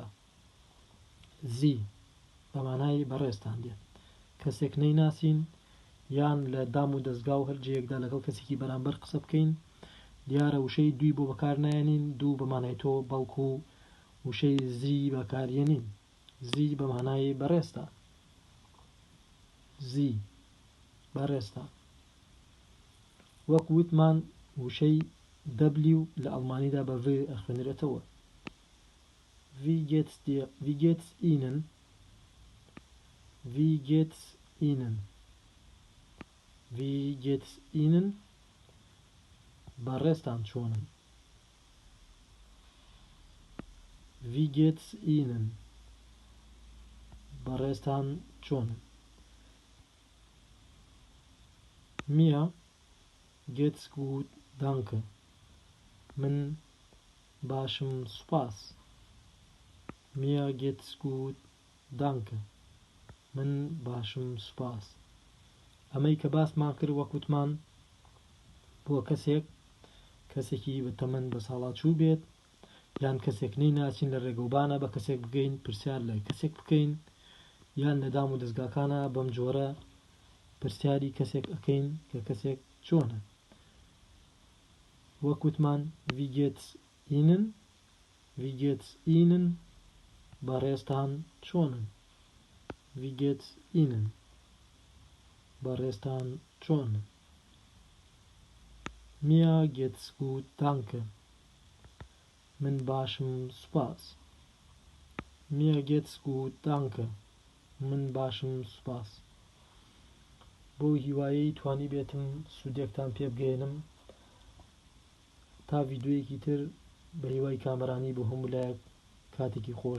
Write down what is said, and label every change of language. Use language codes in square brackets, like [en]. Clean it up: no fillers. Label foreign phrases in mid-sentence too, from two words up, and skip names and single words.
[ckb] زی بە مانای بەڕێستان دێت، کەسێک نەیناسین یان لە دام و دەستگا و هەرجەیەکدا لەگەڵ کەسێکی بەرامبەر قسە بکەین دیارە وشەی دوی بۆ بەکار نایێنین، دوو بە مانای تۆ بەڵکو وشەی زی بەکارێنین. زی بە مانای بەڕێستە. زی بەڕێستە. وەک وتمان وشەی W لە ئەڵمانیدا بە V ئەخوێنرێتەوە. [de] Wie geht's Ihnen? Wie geht's Ihnen? Wie geht's Ihnen? [ckb] بەڕێستان چۆنن. [de] Wie geht's Ihnen? [ckb] بەڕێستان چۆنن. [de] Mir geht's gut, danke. [ckb] من باشم سوپاس. [de] Mir geht's gut, danke. [ckb] من باشم سوپاس. ئەمەی کە باسمان کرد وەکوتمان بۆ کەسێکی بەتەمەن بە ساڵاتچوو بێت یان کەسێک نەیناسین لە ڕێگەوبانە بە کەسێک بگەین پرسیار لە کەسێک بکەین یان لە دام و دەستگاکانە بەم جۆرە پرسیاری کەسێک ئەەکەین کە کەسێک چۆنە. [de] وەکوتمان Wie geht's Ihnen? Wie geht's Ihnen? [ckb] بەڕێستان چۆنن. [de] Wie geht's Ihnen? [ckb] بەڕێستان چۆنن. [de] Mir geht's gut, danke. [ckb] من باشم سوپاس. [de] Mir geht's gut, danke. [ckb] من باشم سوپاس. بۆ هیوایەی توانی بێتم سوودێکتان پێ بگەێنم تا ڤیددیۆیەکی تر بە هیوای کامەرانی بۆ هەموو لایەک کاتێکی خۆش